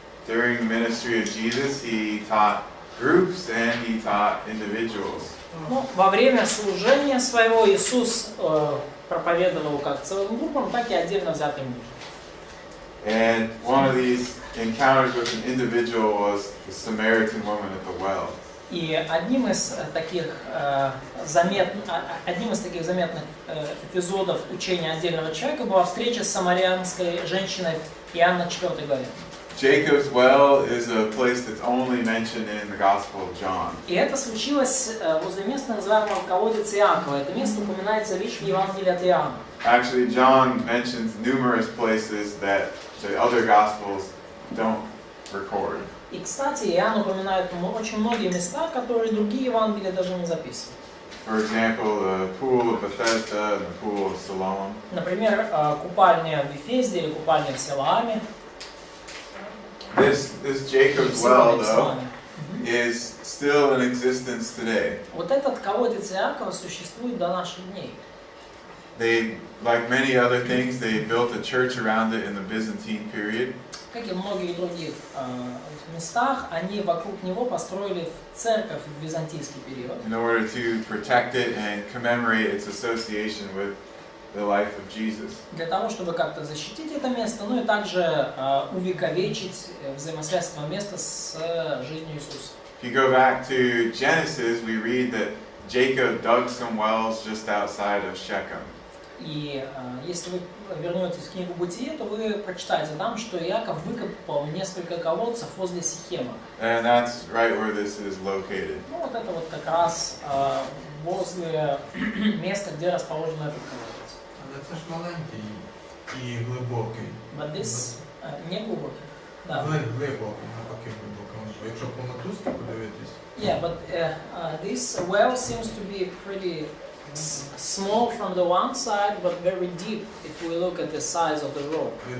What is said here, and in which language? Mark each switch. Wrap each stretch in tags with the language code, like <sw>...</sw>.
<en>during the ministry of Jesus, he taught groups and he taught individuals.</en> <ru>Ну, во время служения своего Иисус проповедовал как целым группам, так и отдельно взятым людям.</ru> <en>And one of these encounters with an individual was the Samaritan woman at the well.</en> <ru>И одним из таких заметных эпизодов учения отдельного человека была встреча с самарянской женщиной в Иоанна 4 главе.</ru> <en>Jacob's well is a place that's only mentioned in the Gospel of John.</en> <ru>И это случилось возле места, называемого колодец Иакова. Это место упоминается лишь в Евангелии от Иоанна.</ru> <en>Actually, John mentions numerous places that the other Gospels don't record.</en> <ru>И, кстати, Иоанн упоминает очень многие места, которые другие Евангелия даже не записывают.</ru> <en>For example, the pool of Bethesda and the pool of Siloam.</en> <ru>Например, купальня в Вифезде или купальня в Силоаме.</ru> <en>This Jacob's well, though, is still in existence today.</en> <ru>Вот этот колодец Иакова существует до наших дней.</ru> <en>They, like many other things, they built a church around it in the Byzantine period.</en> <ru>Как и многих других местах, они вокруг него построили церковь в византийский период.</ru> <en>In order to protect it and commemorate its association with the life of Jesus.</en> <ru>Для того, чтобы как-то защитить это место, ну и также увековечить взаимосвязь этого места с жизнью Иисуса.</ru> <en>If you go back to Genesis, we read that Jacob dug some wells just outside of Shechem.</en> <ru>И если вы вернетесь в книгу Бытие, то вы прочитаете там, что Иаков выкопал несколько колодцев возле Сихема.</ru> <en>And that's right where this is located.</en> <ru>Ну вот это вот как раз возле места, где расположен этот колодец.</ru> <uk>Але це ж маленький і глибокий.</uk> <en>But this</en> <ru>не глубокий. Да.</ru> <uk>Глибокий, навпаки глибокий. Якщо по мотузці подивитись.</uk> <en>Yeah, but this well seems to be pretty small from the one side, but very deep if we look at the size of the rope.</en>